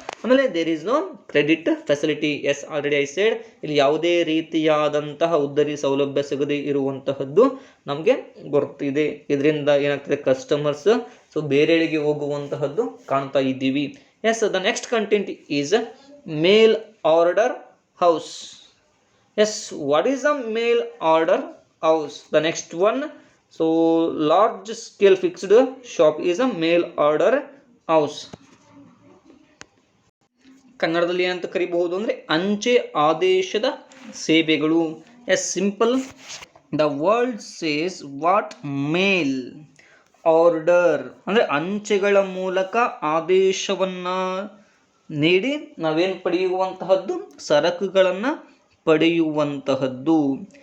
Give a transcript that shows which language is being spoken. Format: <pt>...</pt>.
<kn>ಆಮೇಲೆ</kn> <en>There is no credit facility. Yes, already I said,</en> <kn>ಇಲ್ಲಿ ಯಾವುದೇ ರೀತಿಯಾದಂತಹ ಉದ್ದರಿ ಸೌಲಭ್ಯ ಸಿಗದೆ ಇರುವಂತಹದ್ದು ನಮಗೆ ಗೊತ್ತಿದೆ. ಇದರಿಂದ ಏನಾಗ್ತದೆ, ಕಸ್ಟಮರ್ಸ್ ಬೇರೆಡೆಗೆ ಹೋಗುವಂತಹದ್ದು ಕಾಣ್ತಾ ಇದ್ದೀವಿ.</kn> <en>Yes, the next content is mail order house. Yes, what is a mail order house? The next one, large scale fixed shop is a mail order house.</en> <kn>ಕನ್ನಡದಲ್ಲಿ ಏನಂತ ಕರಿಬಹುದು ಅಂದರೆ ಅಂಚೆ ಆದೇಶದ ಸೇವೆಗಳು.</kn> <en>yes, simple, the word says what mail order</en> <kn>ಅಂದರೆ ಅಂಚೆಗಳ ಮೂಲಕ ಆದೇಶವನ್ನು ನೀಡಿ ನಾವೇನು ಪಡೆಯುವಂತಹದ್ದು, ಸರಕುಗಳನ್ನು ಪಡೆಯುವಂತಹದ್ದು.</kn>